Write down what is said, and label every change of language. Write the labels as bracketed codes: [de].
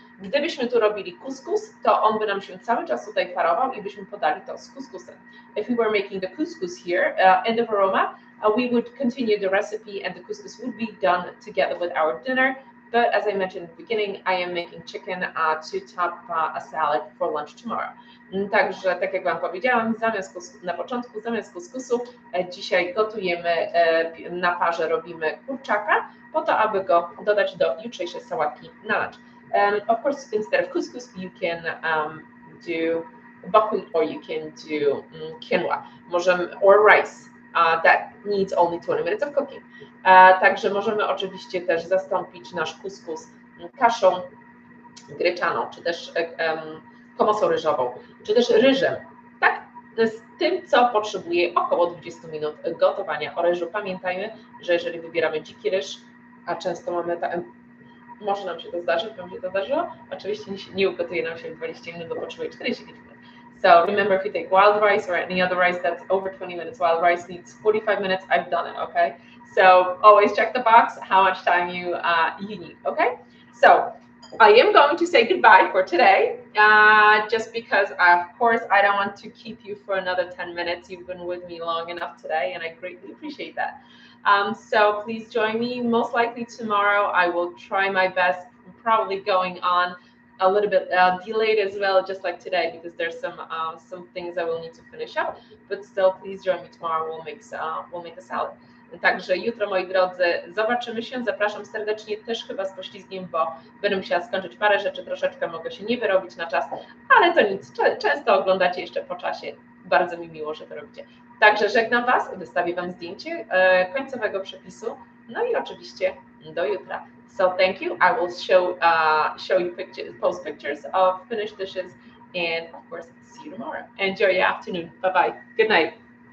[pl] Gdybyśmy tu robili kuskus, to on by nam się cały czas tutaj parował i byśmy podali to z kuskusem. [en] If we were making the couscous here in the varoma, we would continue the recipe and the couscous would be done together with our dinner. But as I mentioned at the beginning, I am making chicken to top a salad for lunch tomorrow. [pl] Także, tak jak Wam powiedziałam, na początku zamiast kuskusu dzisiaj gotujemy, na parze robimy kurczaka, po to, aby go dodać do jutrzejszej sałatki na lunch. [en] Of course, instead of couscous, you can do buckwheat or you can do quinoa, or rice. That needs only 20 minutes of cooking. [pl] Także możemy oczywiście też zastąpić nasz kuskus kaszą gryczaną, czy też komosą ryżową, czy też ryżem. Tak, z tym, co potrzebuje około 20 minut gotowania ryżu. Pamiętajmy, że jeżeli wybieramy dziki ryż, a często mamy może nam się to zdarzyć, wam się to zdarzyło, oczywiście nie ugotuje nam się w 20 minut, bo potrzebuje 45 minut. [en] So remember, if you take wild rice or any other rice that's over 20 minutes, wild rice needs 45 minutes, I've done it, okay? So always check the box, how much time you need, okay? So I am going to say goodbye for today, just because, of course, I don't want to keep you for another 10 minutes. You've been with me long enough today, and I greatly appreciate that. So please join me. Most likely tomorrow, I will try my best. I'm probably going on a little bit delayed as well, just like today, because there's some things I will need to finish up. But still, please join me tomorrow. We'll make a salad. [pl] Także jutro, moi drodzy, zobaczymy się. Zapraszam serdecznie, też chyba z poślizgiem, bo będę musiała skończyć parę rzeczy, troszeczkę mogę się nie wyrobić na czas, ale to nic, często oglądacie jeszcze po czasie. Bardzo mi miło, że to robicie. Także żegnam Was, wystawię Wam zdjęcie końcowego przepisu, no i oczywiście do jutra. [en] So thank you. I will show you post pictures of finished dishes, and of course, see you tomorrow. Enjoy your afternoon. Bye bye. Good night.